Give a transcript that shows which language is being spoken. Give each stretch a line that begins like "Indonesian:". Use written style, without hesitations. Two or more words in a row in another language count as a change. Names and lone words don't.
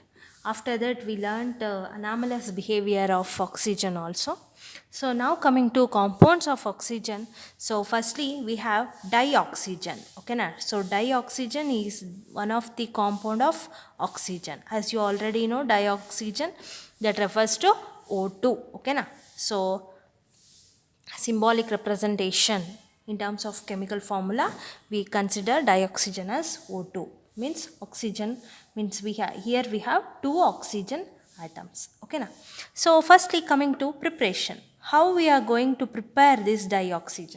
English: After that we learnt anomalous behavior of oxygen also. So now coming to compounds of oxygen. So firstly we have dioxygen. Okay na? So dioxygen is one of the compound of oxygen. As you already know, dioxygen that refers to O2. Okay na? So symbolic representation in terms of chemical formula, we consider dioxygen as O2, means oxygen, means here we have two oxygen atoms. Okay na? So firstly coming to preparation, how we are going to prepare this dioxygen.